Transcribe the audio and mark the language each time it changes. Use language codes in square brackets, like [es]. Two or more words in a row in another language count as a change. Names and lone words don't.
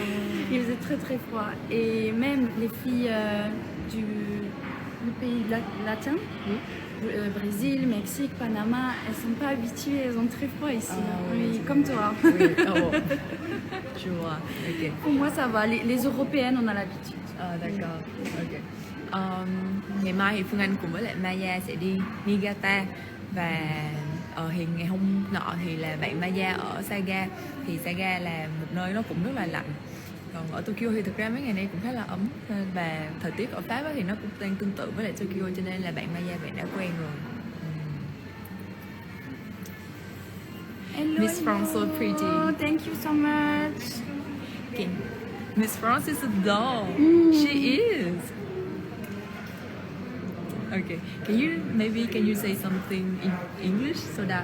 [fr] Il faisait très très froid. Et même les filles du pays latin, Oui. Brésil, Mexique, Panama, elles sont pas habituées, elles ont très froid ici. Ah oui, oui, c'est comme vrai. toi. Oui, oh. Je vois, ok. Pour moi, ça va. Les Européennes, on a l'habitude. D'accord, ok. [vi] Ngày mai thì Phương Anh cùng với lại Maya sẽ đi Niigata, và thì ngày hôm nọ thì là bạn Maya ở Saga. Thì Saga là một nơi nó cũng rất là lạnh, còn ở Tokyo thì thực ra mấy ngày nay cũng khá là ấm, và thời tiết ở Pháp á thì nó cũng đang tương tự với lại Tokyo, cho nên là bạn Maya bạn đã quen rồi. [en] Hello, Miss France, so hello. pretty. Thank you so much. Miss France is a doll. She is. Okay. Can you say something in English so that